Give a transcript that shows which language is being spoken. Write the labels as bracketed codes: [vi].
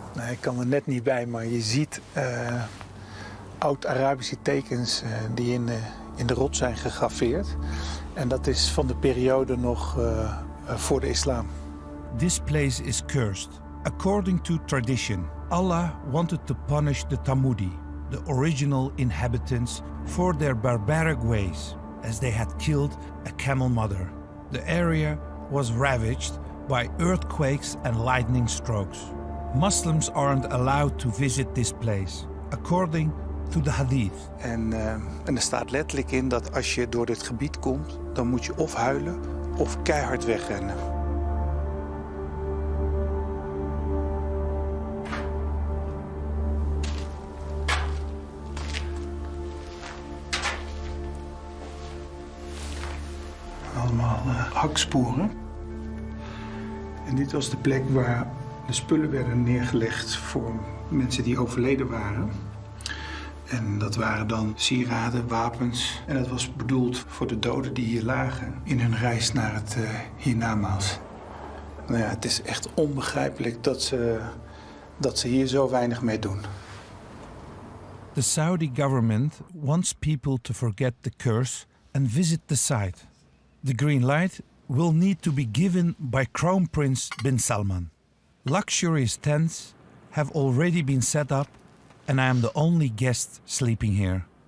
[nl] Ik kan er net niet bij, maar je ziet oud-Arabische tekens die in de rots zijn gegraveerd. En dat is van de periode nog voor de islam. [en] This place is cursed. According to tradition, Allah wanted to punish the Thamudi, the original inhabitants, for their barbaric ways, as they had killed a camel mother. The area was ravaged by earthquakes and lightning strokes. Muslims aren't allowed to visit this place, according to the hadith. [nl] En er staat letterlijk in dat als je door dit gebied komt, dan moet je of huilen of keihard wegrennen. Allemaal haksporen. En dit was de plek waar de spullen werden neergelegd voor mensen die overleden waren. En dat waren dan sieraden, wapens. En dat was bedoeld voor de doden die hier lagen in hun reis naar het hiernamaals. Nou ja, het is echt onbegrijpelijk dat ze hier zo weinig mee doen. [en] The Saudi government wants people to forget the curse and visit the site. The green light will need to be given by Crown Prince bin Salman. Luxurious tents have already been set up and I am the only guest sleeping here.